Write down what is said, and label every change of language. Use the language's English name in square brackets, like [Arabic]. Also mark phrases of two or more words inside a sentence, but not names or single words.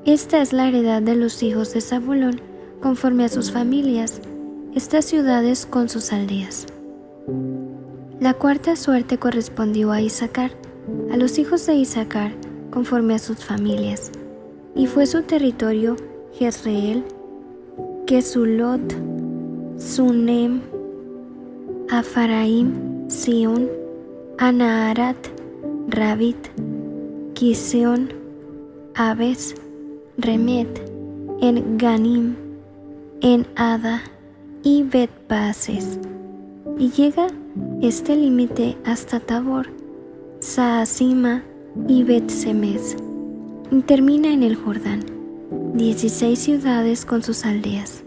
[Spanish] Esta es la heredad de los hijos de Zabulón, conforme a sus familias, estas ciudades con sus aldeas. La cuarta suerte correspondió a Issacar, a los hijos de Issacar, conforme a sus familias, y fue su territorio Jezreel, Kesulot, Sunem, Afaraim, Sión, Anaharat, Rabit, Kiseón, Abes, Remet, En Ganim, En Ada y Bet-Pases, y llega este límite hasta Tabor, Saasima y Bet-Semes, y termina en el Jordán, 16 ciudades con sus aldeas.